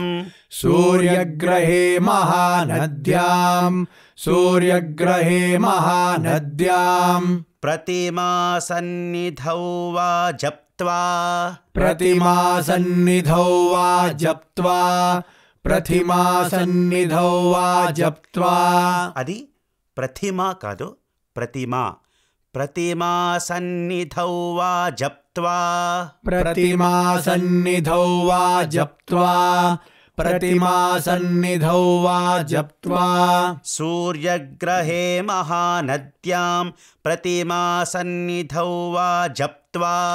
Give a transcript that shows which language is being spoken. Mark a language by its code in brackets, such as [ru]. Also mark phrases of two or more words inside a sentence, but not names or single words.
[sa] सूर्यग्रहे महानद्यां सूर्यग्रहे महानद्यां प्रतिमासन्निधौ वा जप्त्वा प्रतिमासन्निधौ वा जप्त्वा प्रतिमासन्निधौ वा जप्त्वा। [te] అది ప్రతిమ కాదు, ప్రతిమా. [sa] प्रतिमासन्निधौ वा जप्त्वा प्रतिमासन्निधौ वा जप्त्वा प्रतिमासन्निधौ वा जप्त्वा। सूर्यग्रहे महानद्यां प्रतिमासन्निधौ वा जप्त्वा